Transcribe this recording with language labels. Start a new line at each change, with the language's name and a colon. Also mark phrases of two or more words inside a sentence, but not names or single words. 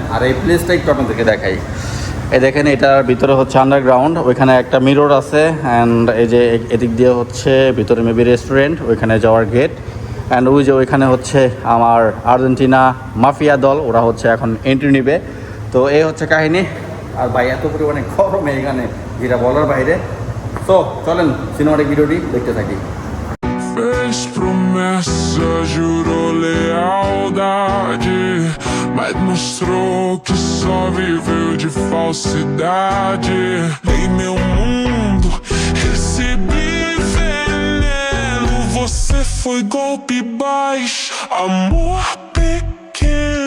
Bangla: আর এই প্লেসটা একটু আপনাদেরকে দেখাই। এই দেখেন এটার ভিতরে হচ্ছে আন্ডারগ্রাউন্ড, ওইখানে একটা মিরর আছে, অ্যান্ড এই যে এদিক দিয়ে হচ্ছে ভিতরে
English: maybe restaurant,
Bangla: ওইখানে যাওয়ার গেট। অ্যান্ড ওই যে ওইখানে হচ্ছে আমার আর্জেন্টিনা মাফিয়া দল, ওরা হচ্ছে এখন এন্ট্রি নিবে। তো এই হচ্ছে কাহিনী। আর ভাই এত পরিমাণে গরমে এখানে যেটা বলার বাইরে। তো চলেন সিনেমাটিক ভিডিওটি দেখতে থাকি।
Portuguese: Fez promessa, jurou lealdade, mas mostrou que só viveu de falsidade. Em meu mundo recebi veneno, você foi golpe baixo, amor pequeno.